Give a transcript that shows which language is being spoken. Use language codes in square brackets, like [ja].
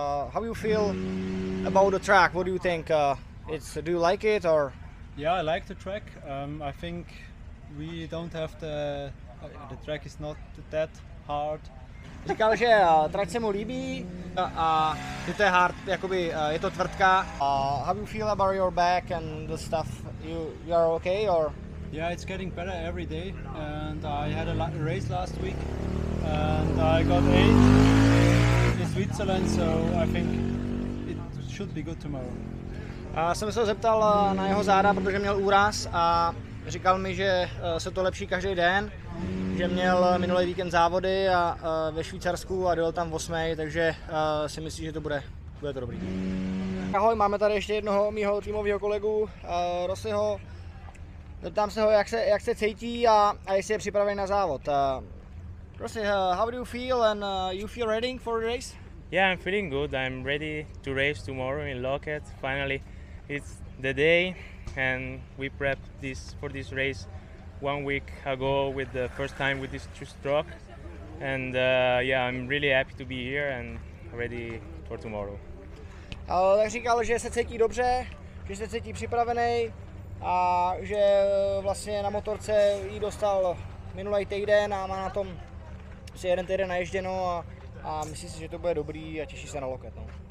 [en] How you feel about the track? What do you think? Do you like it or? Yeah, I like the track. I think we don't have the track is not that hard. [cs] Říkal, že trať se mu líbí a že to je hard, jakoby je to tvrdka. [en] How you feel about your back and the stuff? You are okay or? Yeah, it's getting better every day, and I had a race last week, and I got 8 in Switzerland, so I think it should be good tomorrow. [cs] Jsem se ho zeptal na jeho záda, protože měl úraz a říkal mi, že se to lepší každý den, že měl minulý víkend závody a ve Švýcarsku a dojel tam 8, takže si myslí, že to bude to dobrý. Ahoj, máme tady ještě jednoho mýho týmového kolegu, Rossiho. Zeptám se ho, jak se cítí a jestli je připravený na závod. [en] Rossi, how do you feel and you feel ready for the race? Yeah, I'm feeling good. I'm ready to race tomorrow in Loket. Finally, it's the day, and we prepped for this race 1 week ago with the first time with this two-stroke. And yeah, I'm really happy to be here and ready for tomorrow. [cs] Tak říkal, že se cítí dobře, že se cítí připravený a že vlastně na motorce jí dostal minulý týden a má na tom asi 1 týden naježděno a myslí si, že to bude dobrý a těší se na Loket. No.